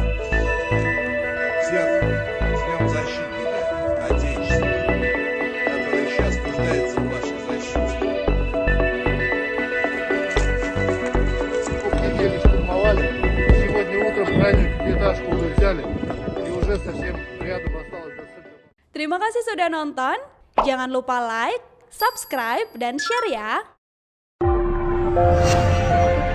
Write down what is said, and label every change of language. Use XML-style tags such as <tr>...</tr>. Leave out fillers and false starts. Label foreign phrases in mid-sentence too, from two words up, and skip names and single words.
<ru>Всех с Днем Защитника Отечества, который сейчас нуждается в вашей защите. Недели штурмовали, сегодня утром крайнюю пятиэтажку уже взяли, и уже совсем рядом осталось до центра.</ru> <id>Terima kasih sudah nonton. Jangan lupa like, subscribe, dan share ya.</id>